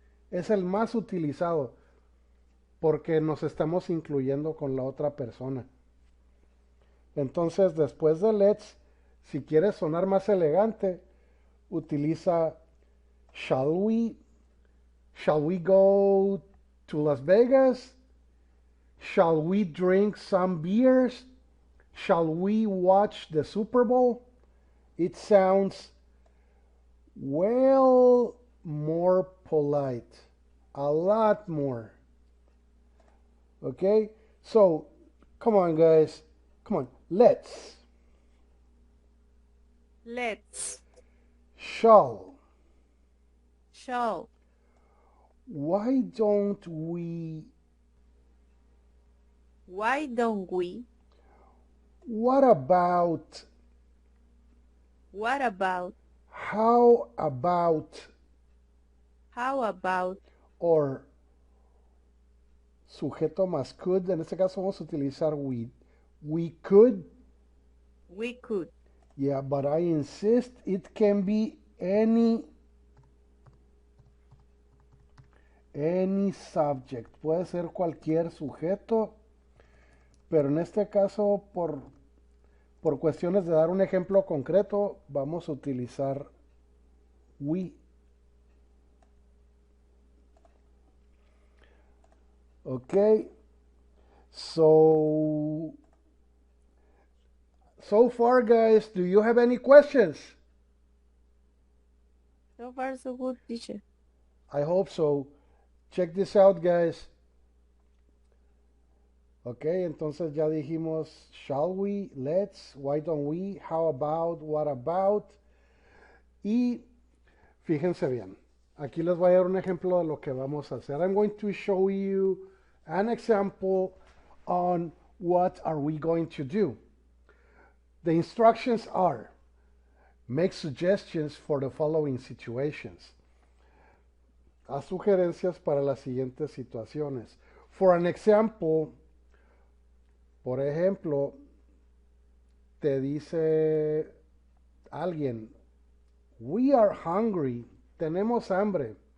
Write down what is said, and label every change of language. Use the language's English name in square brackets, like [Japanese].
[Spanish] Es el más utilizado porque nos estamos incluyendo con la otra persona. Entonces después de let's, si quieres sonar más elegante, utiliza [English] shall we go to Las Vegas? Shall we drink some beers? Shall we watch the Super Bowl? It sounds well more polite. A lot more. Okay? So, come on, guys. Come on. Let's. Let's. Shall. Shall. Why don't we? Why don't we? What about? What about? How about? How about? [Spanish] Or sujeto más could. En este caso vamos a utilizar we. [English] We could. We could. Yeah, but I insist it can be any subject. [Spanish] Puede ser cualquier sujeto, pero en este caso por cuestiones de dar un ejemplo concreto vamos a utilizar we. [English] Okay, so far, guys, do you have any questions? So far, so good, teacher. I hope so. Check this out, guys. [Spanish] Ok, entonces ya dijimos, [English] shall we, let's, why don't we, how about, what about. [Spanish] Y fíjense bien, aquí les voy a dar un ejemplo de lo que vamos a hacer. [English] I'm going to show you an example on what are we going to do. The instructions are, make suggestions for the following situations. [Spanish] Haz sugerencias para las siguientes situaciones. [English] For an example, [Spanish] por ejemplo, te dice alguien, [English] we are hungry, [Spanish] tenemos hambre.